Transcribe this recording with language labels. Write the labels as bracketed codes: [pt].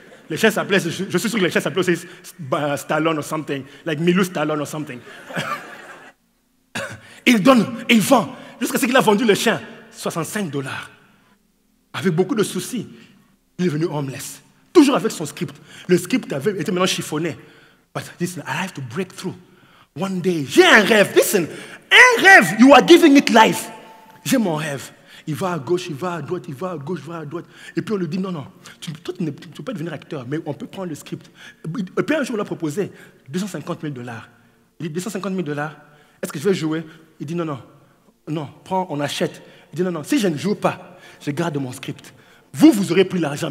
[fr] Les chiens s'appelaient, je suis sûr que les chiens s'appelaient aussi Stallone [en] or something, like Milou Stallone or something. [fr] Il donne, il vend, jusqu'à ce qu'il a vendu le chien, $65. Avec beaucoup de soucis, il est devenu homeless. Toujours avec son script. Le script avait été maintenant chiffonné. [en] But listen, I have to break through. One day, [fr] j'ai un rêve. [en] Listen, [fr] un rêve, [en] you are giving it life. [fr] J'ai mon rêve. Il va à gauche, il va à droite, il va à gauche, il va à droite. Et puis on lui dit, non, toi tu ne peux pas devenir acteur, mais on peut prendre le script. Et puis un jour, on l'a proposé $250 000. Il dit, $250 000, est-ce que je vais jouer? Il dit, non, prends, on achète. Il dit, non, si je ne joue pas, je garde mon script. Vous aurez pris l'argent.